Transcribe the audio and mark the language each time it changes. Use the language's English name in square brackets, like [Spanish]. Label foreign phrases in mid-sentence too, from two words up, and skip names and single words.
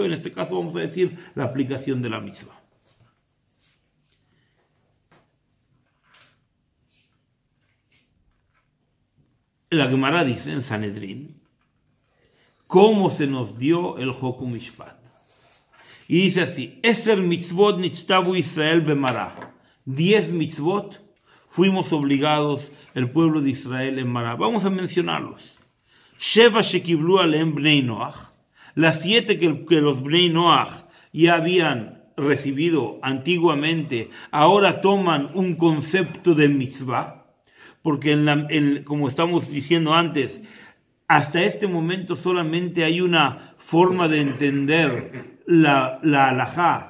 [Spanish] En este caso vamos a decir la aplicación de la mitzvah. La Gemara dice en Sanedrín cómo se nos dio el [Hebrew] חוקום משפט. [Spanish] Y dice así: [Hebrew] עשר מצוות נצטוו ישראל במרה. [Spanish] 10 mitzvot fuimos obligados el pueblo de Israel en Mará. Vamos a mencionarlos. [Hebrew] שבע שקיבלו עליהם בני נח. [Spanish] Las 7 que los [Hebrew] בני נח [Spanish] ya habían recibido antiguamente, ahora toman un concepto de mitzvah, porque como estamos diciendo antes, hasta este momento solamente hay una forma de entender la halajá.